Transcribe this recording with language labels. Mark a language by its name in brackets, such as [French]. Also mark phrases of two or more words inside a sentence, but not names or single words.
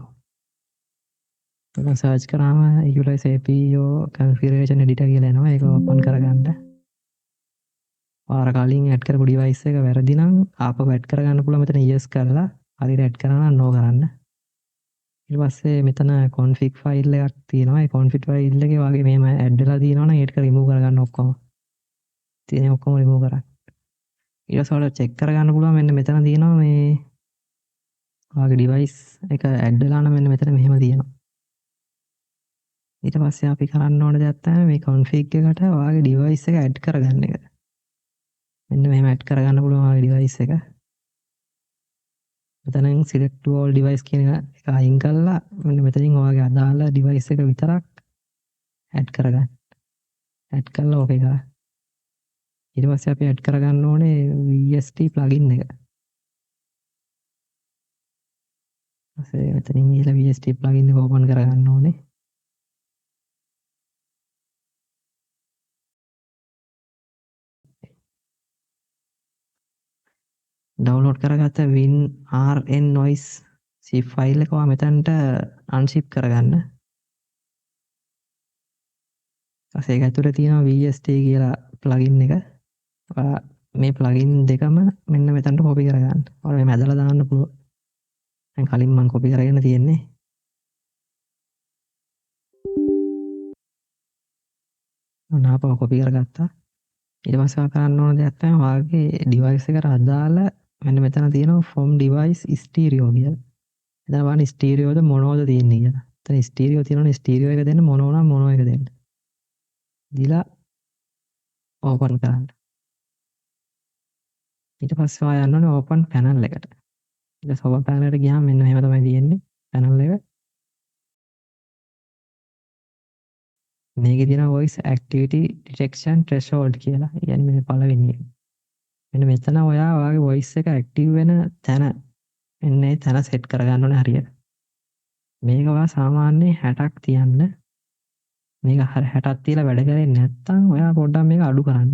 [Sinhala] මම සර්ච් කරාම [English] equalizer APU configuration editor [Sinhala] කියලා එනවා. ඒක ඕපන් කරගන්න. ඔයාලා කලින් ඇඩ් කරපු device එක වැරදි නම් ආපහු ඇඩ් කරගන්න පුළුවන් මෙතන yes කරලා හරියට ඇඩ් කරා නම් no කරන්න. ඊට පස්සේ මෙතන [English] config file [Sinhala] එකක් තියෙනවා. ඒ [English] config file [Sinhala] එකේ වගේ මෙහෙම ඇඩ් වෙලා තියෙනවා නම් ඒක remove කරගන්න ඔක්කොම. තියෙන ඔක්කොම remove කරන්න. ඊට පස්සේ ඔයාලා check කරගන්න පුළුවන් මෙන්න මෙතන තියෙනවා මේ ඔයාගේ device එක ඇඩ් වෙලා නම් මෙන්න මෙතන මෙහෙම තියෙනවා. ඊට පස්සේ අපි කරන්න ඕන දෙයක් තමයි මේ config එකට ඔයාගේ device එක ඇඩ් කරගන්න එක. මෙන්න මෙහෙම ඇඩ් කරගන්න පුළුවන් ඔයාගේ device එක. මෙතනින් [English] select to all device [Sinhala] කියන එක අයින් කරලා මෙන්න මෙතනින් ඔයාගේ අදාළ device එක විතරක් ඇඩ් කරගන්න. ඇඩ් කරලා ඕකේ කරා. ඊට පස්සේ අපි ඇඩ් කරගන්න ඕනේ [English] VST plugin [Sinhala] එක. ඊපස්සේ මෙතනින් ගිහලා [English] VST plugin [Sinhala] එක ඕපන් කරගන්න ඕනේ. ඩවුන්ලෝඩ් කරගත්ත [English] win RN noise zip file [Sinhala] එක ඔයා මෙතනට unzip කරගන්න. ඊපස්සේ ඒක ඇතුලේ තියෙනවා VST කියලා plugin එක. ඔයා මේ plugin දෙකම මෙන්න මෙතනට copy කරගන්න. ඔයාලා මේ මැදලා දාන්න පුළුවන්. දැන් කලින් මම copy කරගෙන තියෙන්නේ. ඔන්න copy කරගත්තා. ඊට පස්සේ ඔයා කරන්න ඕන දෙයක් තමයි ඔයාගේ device එකට අදාළ මෙන්න මෙතන තියෙනවා [English] from device stereo [Sinhala] කියලා. එතන බලන්න ස්ටීරියෝද මොනෝද තියෙන්නේ කියලා. එතන ස්ටීරියෝ තියෙනවනේ ස්ටීරියෝ එක දෙන්න මොනෝ නම් මොනෝ එක දෙන්න. දීලා ඕපන් කරන්න. ඊට පස්සේ ඔයා යන්න ඕනේ [English] open panel [Sinhala] එකට. ඊට පස්සේ [English] open panel [Sinhala] එකට ගියාම මෙන්න මෙහෙම තමයි තියෙන්නේ පැනල් එක. මේකේ තියෙනවා [English] voice activity detection threshold [Sinhala] කියලා. කියන්නේ මේ පළවෙනි එක. මෙන්න මෙතන ඔයාගේ voice එක active වෙන තැන මෙන්න මේ තැන set කරගන්න ඕනේ හරියට. මේක ඔයා සාමාන්‍යයෙන් 60ක් තියන්න. මේක 60ක් තියලා වැඩ කරන්නේ නැත්නම් ඔයා පොඩ්ඩක් මේක අඩු කරන්න.